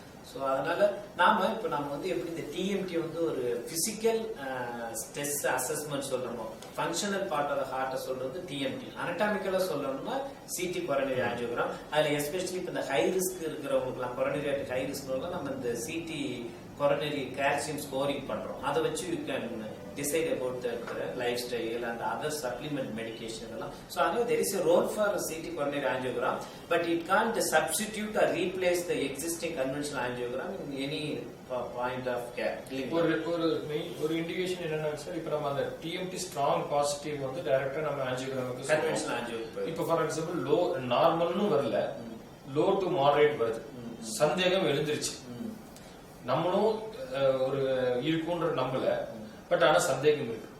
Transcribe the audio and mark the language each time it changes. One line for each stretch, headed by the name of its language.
Tamil: So அதனால நாம வந்து எப்படி இந்த டிஎம்டி வந்து ஒரு பிசிக்கல் ஸ்ட்ரெஸ் அசஸ்மெண்ட் சொல்றோமோ, ஃபங்க்ஷனல் பார்ட் ஆஃப் ஹார்ட்ட சொல்றது டிஎம்டி. அனடாமிக்கலா சொல்லணும்னா சிடி கொரோனரி ஆஞ்சியோகிராம். அதுல எஸ்பெஷலி இப்ப இந்த ஹை ரிஸ்க் இருக்கிறவங்களுக்கு கொரோனரி ஆர்டரி ஹை ரிஸ்க் நம்ம இந்த சிடி கொரோனரி கால்சியம் ஸ்கோரிங் பண்றோம். அதை வச்சு
English: You can decide about the lifestyle and other supplement medication. So I know there is a role for CT coronary angiogram, but it can't substitute or replace the existing conventional angiogram in any point of care.
Tamil: ஒரு indication என்னன்னா sir, இப்போ நம்ம அந்த TMT strong positive வந்து டைரக்டா நம்ம ஆஞ்சியோகிராமுக்கு conventional angiogram. இப்போ for example low நார்மல்னு வரல, லோ டு மாடரேட் வருது, சந்தேகம் எழுந்துருச்சு, நம்மளும் ஒரு இருக்குன்ற நம்பல, பட் ஆனா சந்தேகம் இருக்கு.